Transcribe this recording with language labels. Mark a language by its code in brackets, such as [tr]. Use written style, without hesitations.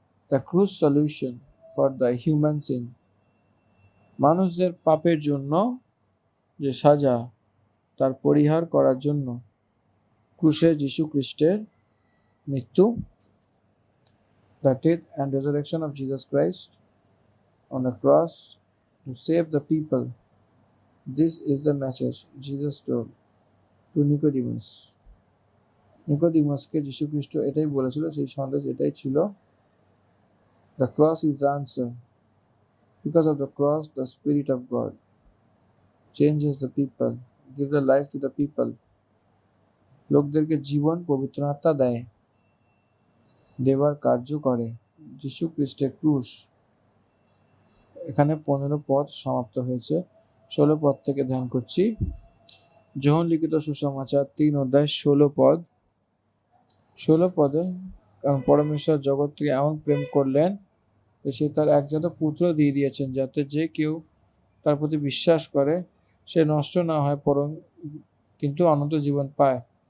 [en] the cruise solution for the human sin, [bn] মানুষদের পাপের জন্য যে সাজা তার পরিহার করার জন্য ক্রুশে যীশু খ্রিস্টের মৃত্যু, [en] the death and resurrection of Jesus Christ on the cross to save the people. This is the message Jesus told to Nicodemus. [bn] নিকোডিমাসকে যীশু খ্রিস্ট এটাই বলেছিল, সেই সন্দেশ এটাই ছিল। [en] The cross is the answer. Because of the cross, the Spirit of God changes the people, gives the life to the people. [bn] লোকদেরকে জীবন পবিত্র আত্মা দেয়, দেবার কার্য করে যীশু খ্রিস্টের ক্রুশ। এখানে 15 পদ সমাপ্ত হয়েছে। 16 পদ থেকে ধ্যান করছি। যোহন লিখিত সুসমাচার 3 অধ্যায় 16 পদ। 16 পদে, কারণ পরমেশ্বর জগৎকে এমন প্রেম করলেন যে সে তার একজাত পুত্র দিয়ে দিয়েছেন, যাতে যে কেউ তার প্রতি বিশ্বাস করে সে নষ্ট না হয়, বরং কিন্তু অনন্ত জীবন পায়।